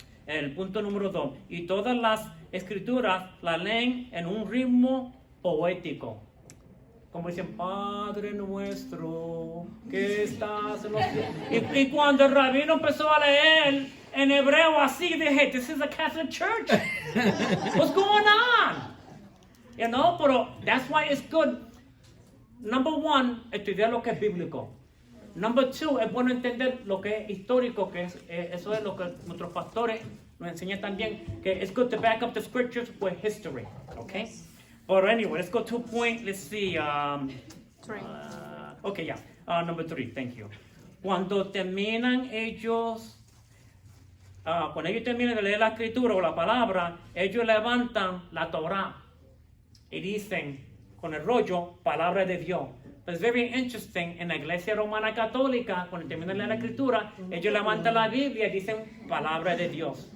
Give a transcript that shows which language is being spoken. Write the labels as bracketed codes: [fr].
[es] El punto número 2. Y todas las escrituras las leen en un ritmo poético. Como dicen, Padre nuestro, que estás en los cielos. Y cuando el rabino empezó a leer en hebreo así, dije, [en] this is a Catholic church. What's going on? You know, [es] pero [en] that's why it's good. Number 1, [es] estudiar lo que es bíblico. [en] Number 2, [es] es bueno entender lo que es histórico, que eso es lo que nuestros pastores nos enseñan también, que [en] it's good to back up the scriptures with history, okay? But anyway, let's go to point, let's see. 3. Okay, yeah. Number 3, thank you. [es] Cuando terminan ellos, cuando ellos terminan de leer la escritura o la palabra, ellos levantan la Torah y dicen con el rollo, palabra de Dios. [en] It's very interesting, [es] en la iglesia romana católica, cuando terminan de leer la escritura, ellos levantan la Biblia y dicen palabra de Dios.